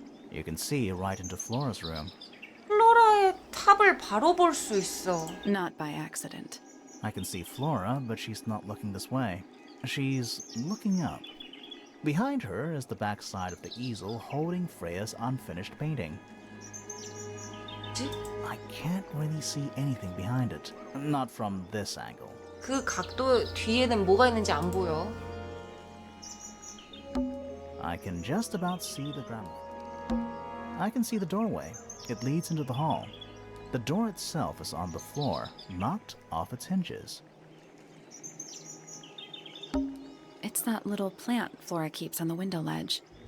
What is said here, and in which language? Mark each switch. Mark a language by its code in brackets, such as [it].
[en] You can see right into Flora's room. [ko] 플로라의 탑을 바로 볼 수 있어. [en] Not by accident. I can see Flora, but she's not looking this way. She's looking up. Behind her is the backside of the easel holding Freya's unfinished painting. [ko] 뭐지? [en] I can't really see anything behind it. Not from this angle. [ko] 그 각도 뒤에는 뭐가 있는지 안 보여. [en] I can just about see the ground. I can see the doorway. It leads into the hall. The door itself is on the floor, knocked off its hinges. It's that little plant Flora keeps on the window ledge.